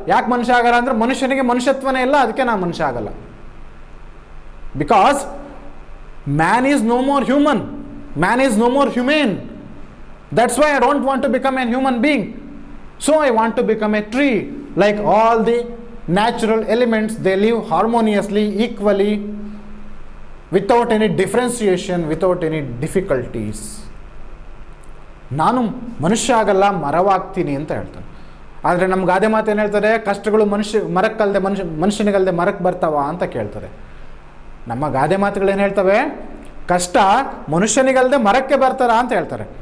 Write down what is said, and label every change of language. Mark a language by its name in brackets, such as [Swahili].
[Kannada] ಯಾಕೆ ಮನುಷ್ಯ ಆಗಲ್ಲ ಅಂದರೆ, ಮನುಷ್ಯನಿಗೆ ಮನುಷ್ಯತ್ವನೇ ಇಲ್ಲ, ಅದಕ್ಕೆ ನಾನು ಮನುಷ್ಯ ಆಗಲ್ಲ. [English] Because man is no more human, man is no more humane. That's why I don't want to become a human being. So I want to become a tree. Like all the natural elements, they live harmoniously, equally, without any differentiation, without any difficulties. [Kannada] ನಾನು ಮನುಷ್ಯ ಆಗಲ್ಲ, ಮರವಾಗ್ತೀನಿ ಅಂತ ಹೇಳ್ತಾನೆ. ಆದರೆ ನಮ್ಮ ಗಾದೆ ಮಾತು ಏನು ಹೇಳ್ತಾರೆ? ಕಷ್ಟಗಳು ಮರಕ್ಕಲ್ಲದೆ ಮನುಷ್ಯನಿಗಲ್ಲದೆ ಮರಕ್ಕೆ ಬರ್ತಾವ ಅಂತ ಕೇಳ್ತಾರೆ. ನಮ್ಮ ಗಾದೆ ಮಾತುಗಳೇನು ಹೇಳ್ತವೆ? ಕಷ್ಟ ಮನುಷ್ಯನಿಗಲ್ಲದೆ ಮರಕ್ಕೆ ಬರ್ತಾರ ಅಂತ ಹೇಳ್ತಾರೆ.